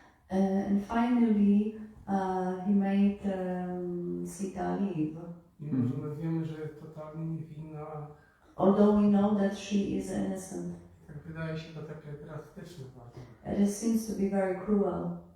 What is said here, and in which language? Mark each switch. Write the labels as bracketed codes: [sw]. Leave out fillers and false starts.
[en] And finally he made Sita leave. [pl] Mimo że my wiemy, że jest totalnie niewinna. [en] Although we know that she is innocent. [pl] Tak wydaje się to takie drastyczne bardzo. [en] And it seems to be very cruel.